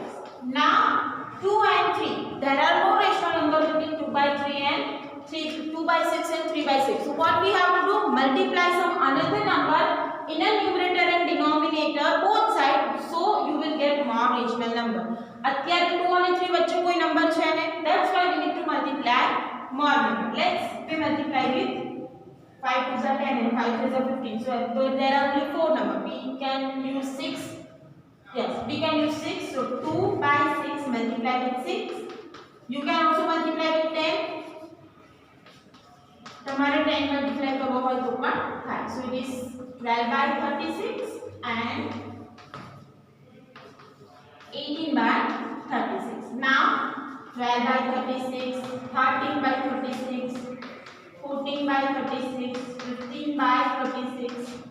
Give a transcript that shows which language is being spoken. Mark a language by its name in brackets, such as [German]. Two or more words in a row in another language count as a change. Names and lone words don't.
[English] Now 2 and 3. There are no rational number between 2 by 3 and 2 by 6 and 3 by 6. So what we have to do? Multiply some another number in a numerator and denominator both sides, so you will get more rational number. [Gujarati] અત્યારે 2 અને 3 વચ્ચે કોઈ નંબર છે ને, [English] that's why we need to multiply more number. Let's multiply with 5 2s are 10 and 5 3s are 15. So there are only 4 numbers. We can use 6. Yes, we can use 6. So 2 by 6 multiply with 6. You can also multiply with 10. [Gujarati] તમારે 10 મલ્ટીપ્લાય કરવો હોય તો પણ થાય. [English] So it is 12 by 36 and 18 by 36. Now 12 by 36, 13 by 36, 14 by 36, 15 by 36.